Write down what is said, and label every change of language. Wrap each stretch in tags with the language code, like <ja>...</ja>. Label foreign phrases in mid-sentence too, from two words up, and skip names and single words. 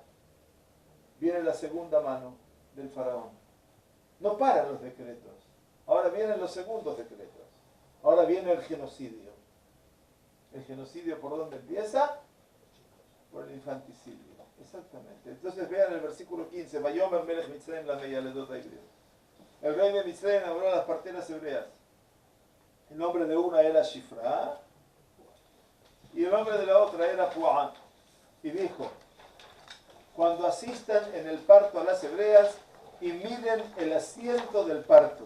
<es>Viene la segunda mano del faraón. No paran los decretos. Ahora vienen los segundos decretos. Ahora viene el genocidio. ¿El genocidio por dónde empieza? Por el infanticidio. Exactamente. Entonces vean el versículo 15.</es> <he>ויאמר מלך מצרים ל מילדות העבריות.</he> <es>El rey de Mitzrayim habló a las parteras hebreas. El nombre de una era Shifra y el nombre de la otra era Pu'an. Y dijo, cuando asistan en el parto a las hebreas y miren el asiento del parto.</es>